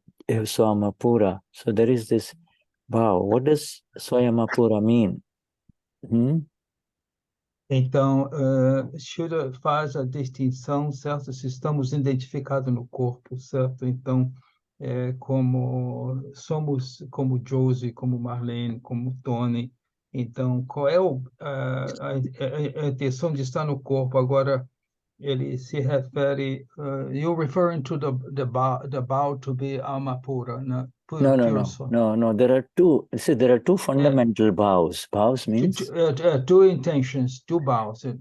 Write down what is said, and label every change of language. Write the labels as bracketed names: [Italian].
[English] So there is this bhav. What does Swayamapura mean? [Portuguese] Então, Shuddha faz a distinção, certo? Se estamos identificados no corpo, certo? Então, como somos como Josie, como Marlene, como Tony. Então, qual é a intenção de estar no corpo? Agora, ele se refere, [English] you're referring to the bow to be Amapura, No. There are two. See, there are two fundamental vows. Vows means two intentions, two vows.